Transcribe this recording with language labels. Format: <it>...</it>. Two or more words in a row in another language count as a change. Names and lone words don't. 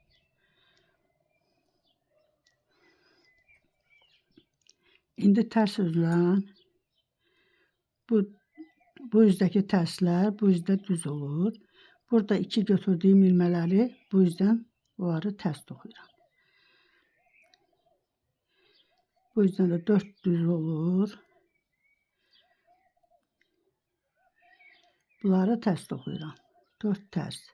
<az>İndi tərs üzdən bu üzdəki tərslər bu üzdə düz olur. Burada 2 götürdüyüm ilmələri bu üzdən bunları tərs toxuyuram.</az> <tr>Bu yüzden de 4 düz olur.</tr> <az>Bunları tərs toxuyuram. 4 tərs.</az>